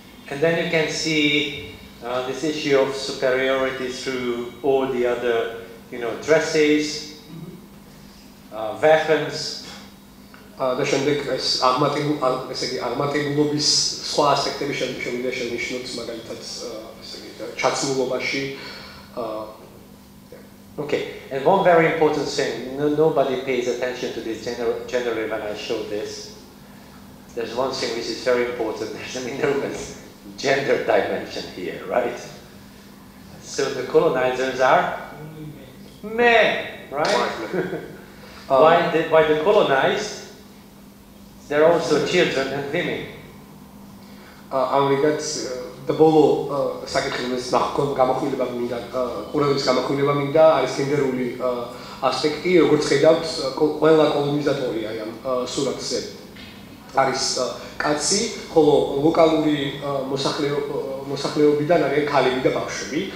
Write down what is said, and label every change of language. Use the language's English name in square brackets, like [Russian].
[English] And then you can see this issue of superiority through all the other, dresses, weapons. [Georgian] და შემდეგ ეს აღმატებულობის სხვა ასპექტები შემიძლია შენიშნოთ მაგალითად ჩაცმულობაში. [English] Okay, and one very important thing, nobody pays attention to this generally when I show this. There's one thing which is very important, there's an enormous gender dimension here, right? So the colonizers are men, right? While the colonized, they're also children and women. [Georgian] ამრიგად და ბოლო საკითხის გამოხვილება მინდა, ყურადღების გამოხვილება მინდა არის გენდერული ასპექტი, როგორც ხედავთ, ყველა კოლონიზატორი აი ამ სურათზე არის კაცი, ხოლო ლოკალური მოსახლეობიდან არიან ქალები და ბავშვები.